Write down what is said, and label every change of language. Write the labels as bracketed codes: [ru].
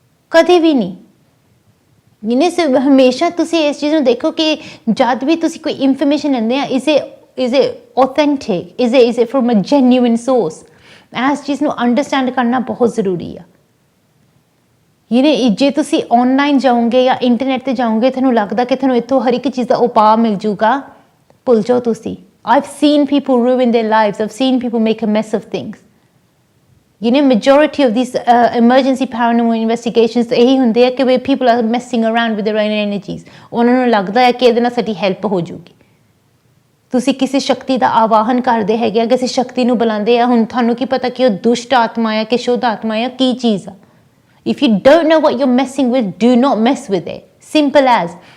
[pa] ਕਦੇ ਵੀ ਨਹੀਂ। ਹਮੇਸ਼ਾ ਤੁਸੀਂ ਇਸ ਚੀਜ਼ ਨੂੰ ਦੇਖੋ ਕਿ ਜਦ ਵੀ ਤੁਸੀਂ ਕੋਈ ਇਨਫੋਰਮੇਸ਼ਨ ਲੈਂਦੇ ਆ, [en] is it authentic, is it from a genuine source? [pa] ਇਸ ਚੀਜ਼ ਨੂੰ ਅੰਡਰਸਟੈਂਡ ਕਰਨਾ ਬਹੁਤ ਜ਼ਰੂਰੀ ਆ। ਜੇ ਤੁਸੀਂ ਆਨਲਾਈਨ ਜਾਓਗੇ ਜਾਂ ਇੰਟਰਨੈਟ ਤੇ ਜਾਓਗੇ, ਤੁਹਾਨੂੰ ਲੱਗਦਾ ਕਿ ਤੁਹਾਨੂੰ ਇੱਥੋਂ ਹਰ ਇੱਕ ਚੀਜ਼ ਦਾ ਉਪਾਅ ਮਿਲ ਜਾਊਗਾ, ਭੁੱਲ ਜਾਓ ਤੁਸੀਂ। [en] I've seen people ruin their lives. I've seen people make a mess of things. Majority of these emergency paranormal investigations [pa] ਇਹੀ ਹੁੰਦੇ ਆ ਕਿ [en] people are messing around with their own energies. [pa] ਉਹਨਾਂ ਨੂੰ ਲੱਗਦਾ ਹੈ ਕਿ ਇਹਦੇ ਨਾਲ ਸਾਡੀ ਹੈਲਪ ਹੋ ਜਾਊਗੀ। ਤੁਸੀਂ ਕਿਸੇ ਸ਼ਕਤੀ ਦਾ ਆਵਾਹਨ ਕਰਦੇ ਹੈਗੇ ਆ, ਕਿਸੇ ਸ਼ਕਤੀ ਨੂੰ ਬੁਲਾਉਂਦੇ ਆ। ਹੁਣ ਤੁਹਾਨੂੰ ਕੀ ਪਤਾ ਕਿ ਉਹ ਦੁਸ਼ਟ ਆਤਮਾ ਆ ਕਿ ਸ਼ੁੱਧ ਆਤਮਾ ਆ, ਕੀ ਚੀਜ਼ ਆ। [en] If you don't know what you messing with, do not mess with it. Simple as.